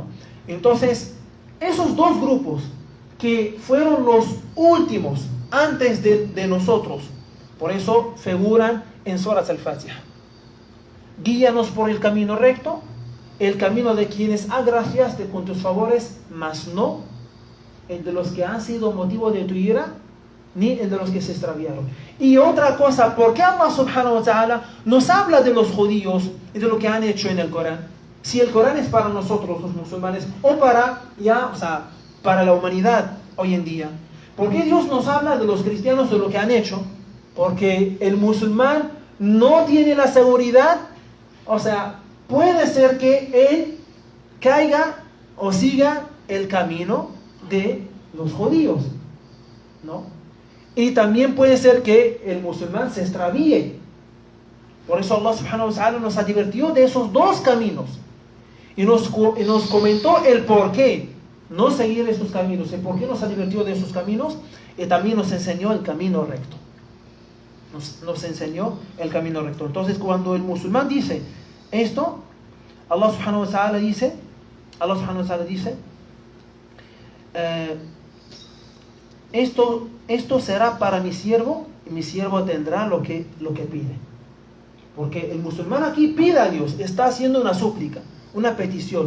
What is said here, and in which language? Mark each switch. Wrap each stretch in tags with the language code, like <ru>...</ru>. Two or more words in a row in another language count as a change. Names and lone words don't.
<es>Entonces, esos dos grupos que fueron los últimos antes de nosotros, por eso figuran en Surat al-Fatiha. Guíanos por el camino recto, el camino de quienes agraciaste con tus favores, mas no el de los que han sido motivo de tu ira, ni el de los que se extraviaron. Y otra cosa, ¿por qué</es> <ar>الله سبحانه وتعالى</ar> <es>nos habla de los judíos y de lo que han hecho en el Corán? Si el Corán es para nosotros los musulmanes o para la humanidad hoy en día. ¿Por qué Dios nos habla de los cristianos de lo que han hecho? Porque el musulmán no tiene la seguridad, o sea, puede ser que él caiga o siga el camino de los judíos, ¿no? Y también puede ser que el musulmán se extravíe. Por eso</es> <ar>الله سبحانه وتعالى</ar> <es>nos advirtió de esos dos caminos. Y nos comentó el por qué no seguir estos caminos. El por qué nos advirtió de esos caminos. Y también nos enseñó el camino recto. Nos enseñó el camino recto. Entonces cuando el musulmán dice esto,</es> <ar>الله سبحانه وتعالى</ar> <es>dice, esto será para mi siervo, y mi siervo tendrá lo que pide. Porque el musulmán aquí pide a Dios, está haciendo una súplica, una petición.</es>